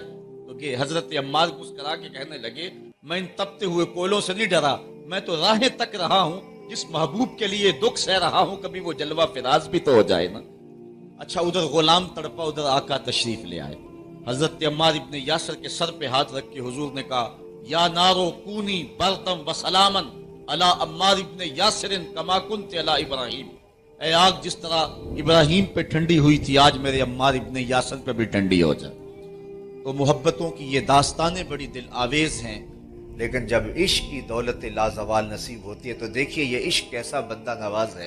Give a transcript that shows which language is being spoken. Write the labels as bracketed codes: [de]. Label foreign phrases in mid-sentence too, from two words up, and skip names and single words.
[ur] تو کہ حضرت عمار مسکرا کے کہنے لگے میں ان تپتے ہوئے کوئلوں سے نہیں ڈرا، میں تو راہیں تک رہا ہوں، جس محبوب کے لیے دکھ سہ رہا ہوں کبھی وہ جلوہ فراز بھی تو ہو جائے نا۔ اچھا ادھر غلام تڑپا، ادھر آقا تشریف لے آئے۔ حضرت عمار ابن یاسر کے سر پہ ہاتھ رکھ کے حضور نے کہا [ar] یا نارو کونی بردم و سلامن علی عمار ابن یاسر کما کنت علی ابراہیم، [ur] اے آگ جس طرح ابراہیم پہ ٹھنڈی ہوئی تھی آج میرے عمار ابن یاسر پہ بھی ٹھنڈی ہو جائے۔ تو محبتوں کی یہ داستانیں بڑی دل آویز ہیں، لیکن جب عشق کی دولت لازوال نصیب ہوتی ہے تو دیکھیے یہ عشق کیسا بندہ نواز ہے۔